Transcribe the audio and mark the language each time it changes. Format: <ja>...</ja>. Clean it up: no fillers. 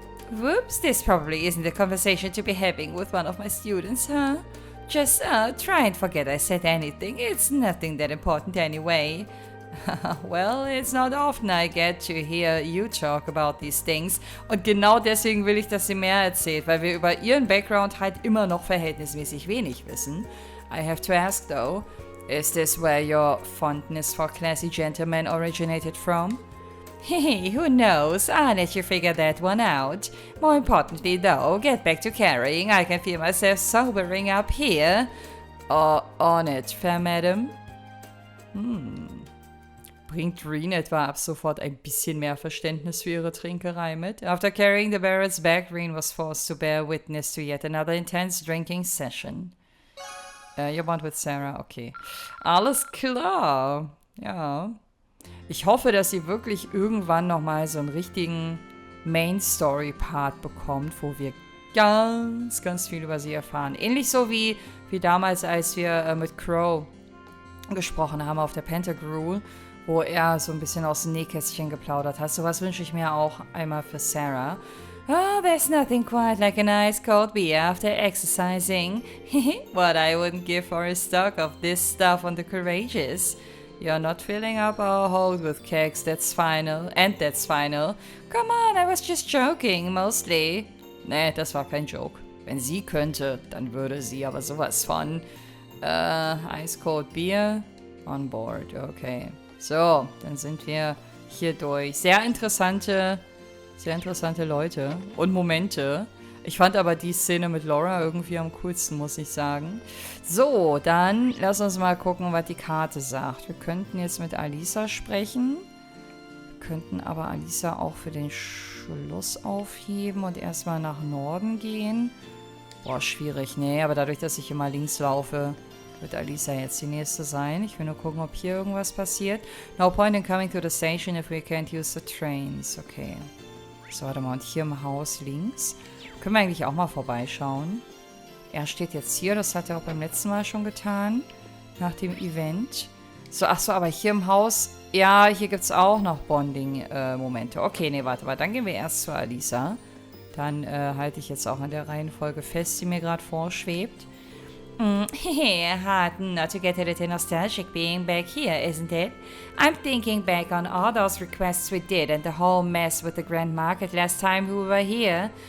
<en>Whoops, this probably isn't a conversation to be having with one of my students, huh? Just try and forget I said anything. It's nothing that important anyway. Well, it's not often I get to hear you talk about these things.</en> <de>Und genau deswegen will ich, dass sie mehr erzählt, weil wir über ihren Background halt immer noch verhältnismäßig wenig wissen.</de> <en>I have to ask though, is this where your fondness for classy gentlemen originated from? Hey, who knows? I'll let you figure that one out. More importantly though, get back to carrying. I can feel myself sobering up here. On it, fair madam.</en> <de>Bringt Reen etwa ab sofort ein bisschen mehr Verständnis für ihre Trinkerei mit?</de> <en>After carrying the barrels back, Reen was forced to bear witness to yet another intense drinking session. You bond with Sarah? Okay.</en> <de>Alles klar. Ja. Ich hoffe, dass sie wirklich irgendwann nochmal so einen richtigen Main-Story-Part bekommt, wo wir ganz, ganz viel über sie erfahren. Ähnlich so wie damals, als wir mit Crow gesprochen haben auf der Pentagrew, wo er so ein bisschen aus dem Nähkästchen geplaudert hat. Sowas wünsche ich mir auch einmal für Sarah.</de> <en>Oh, there's nothing quite like a nice cold beer after exercising. What I wouldn't give for a stock of this stuff on the courageous. You're not filling up our hold with kegs, that's final. And that's final. Come on, I was just joking, mostly.</en> <de>Nee, das war kein Joke. Wenn sie könnte, dann würde sie aber sowas von.</de> <en>Ice cold beer on board, okay.</en> <de>So, dann sind wir hier durch. Sehr interessante Leute und Momente. Ich fand aber die Szene mit Laura irgendwie am coolsten, muss ich sagen. So, dann lass uns mal gucken, was die Karte sagt. Wir könnten jetzt mit Alisa sprechen. Wir könnten aber Alisa auch für den Schluss aufheben und erstmal nach Norden gehen. Boah, schwierig. Nee, aber dadurch, dass ich immer links laufe, wird Alisa jetzt die nächste sein. Ich will nur gucken, ob hier irgendwas passiert.</de> <en>No point in coming to the station if we can't use the trains. Okay.</en> <de>So, warte mal. Und hier im Haus links. Können wir eigentlich auch mal vorbeischauen. Er steht jetzt hier. Das hat er auch beim letzten Mal schon getan. Nach dem Event. So, ach so, aber hier im Haus... Ja, hier gibt es auch noch Bonding-Momente. Okay, nee, warte mal. Dann gehen wir erst zu Alisa. Dann halte ich jetzt auch an der Reihenfolge fest, die mir gerade vorschwebt.</de> <en>Hard not to get a little nostalgic being back here, isn't it? I'm thinking back on all those requests we did and the whole mess with the Grand Market last time we were here.</en>